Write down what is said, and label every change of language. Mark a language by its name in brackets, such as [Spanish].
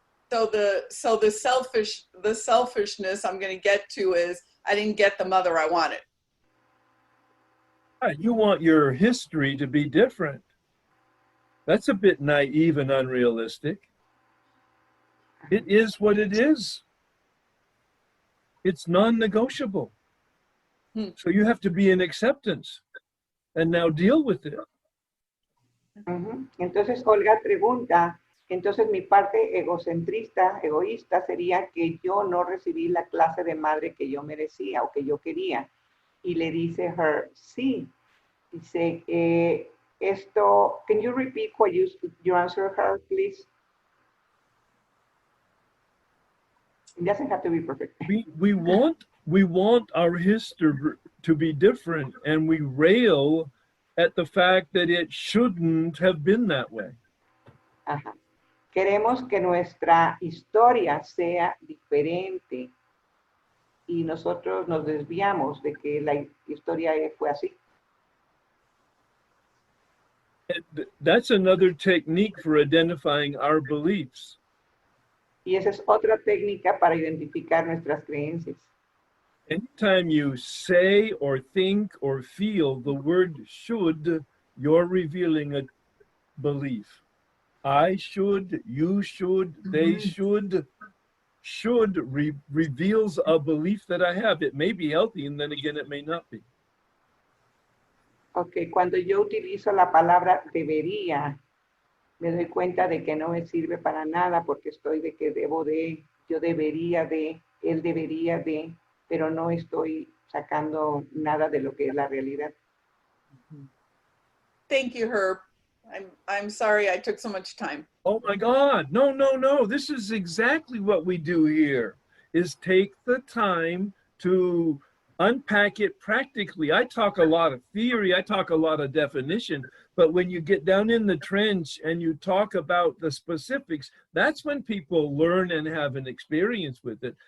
[English] So the selfishness I'm going to get to is I didn't get the mother I wanted. You want your history to be different. That's a bit naive and unrealistic. It is what it is. It's non-negotiable. So you have to be in acceptance and now deal with it. [Spanish] Entonces Olga pregunta, entonces mi parte egocentrista, egoísta sería que yo no recibí la clase de madre que yo merecía o que yo quería. Y le dice Her, sí. Dice, esto, [English] can you repeat what you answer her, please? It doesn't have to be perfect. We want our history to be different, and we rail at the fact that it shouldn't have been that way. [Spanish] Ajá. Queremos que nuestra historia sea diferente y nosotros nos desviamos de que la historia fue así. [English] And that's another technique for identifying our beliefs. [Spanish] Y esa es otra técnica para identificar nuestras creencias. [English] Anytime you say or think or feel the word should, you're revealing a belief. I should, you should, they should. Should reveals a belief that I have. It may be healthy, and then again, it may not be. [Spanish] Ok, cuando yo utilizo la palabra debería, me doy cuenta de que no me sirve para nada porque estoy de que debo de, yo debería de, él debería de, pero no estoy sacando nada de lo que es la realidad. [English] Thank you, Herb. I'm sorry I took so much time. Oh my God, no. This is exactly what we do here, is take the time to unpack it practically. I talk a lot of theory, I talk a lot of definition, but when you get down in the trench and you talk about the specifics, that's when people learn and have an experience with it.